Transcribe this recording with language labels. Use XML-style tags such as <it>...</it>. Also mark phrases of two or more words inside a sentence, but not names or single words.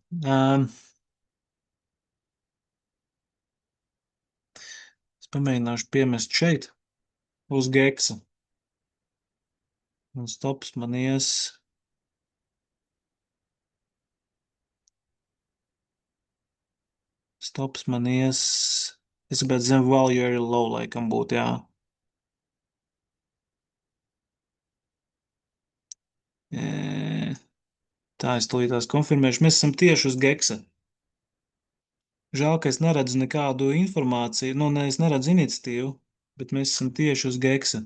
<lv>Es pamēģināšu piemest šeit uz geksa. Un stops man ies. Stops man ies. Es gribētu zem</lv> <en>value area low</en> <lv>laikam būt, jā. Tā, es tūlītās konfirmēšu. Mēs esam tieši uz geksa. Žēl, ka es neredzu nekādu informāciju. Nu, ne, es neredzu iniciatīvu, bet mēs esam tieši uz geksa.</lv>